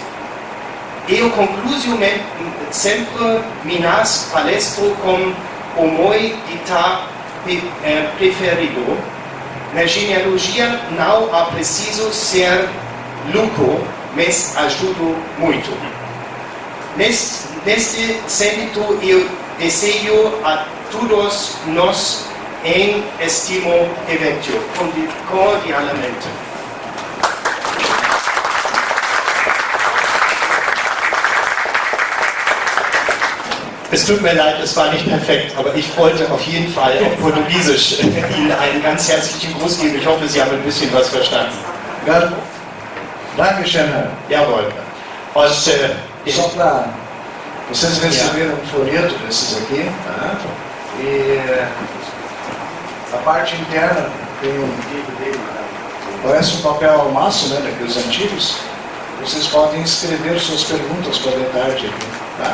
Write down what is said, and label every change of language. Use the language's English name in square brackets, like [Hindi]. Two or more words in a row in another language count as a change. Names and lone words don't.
[Portuguese] Eu concluo sempre minhas palestras com o meu ditado preferido: na genealogia não é preciso ser louco, mas ajuda muito. Neste sentido, eu desejo a todos nós em este evento cordialmente. [German] Es tut mir leid, es war nicht perfekt, aber ich wollte auf jeden Fall auf Portugiesisch Ihnen einen ganz herzlichen Gruß geben. Ich hoffe, Sie haben ein bisschen was verstanden. Dankeschön. Jawohl. [Portuguese] Só para vocês receberam um folheto desses aqui, tá? E a parte interna tem parece um papel almaço, né, daqueles antigos. Vocês podem escrever suas perguntas para detalhe aqui, tá?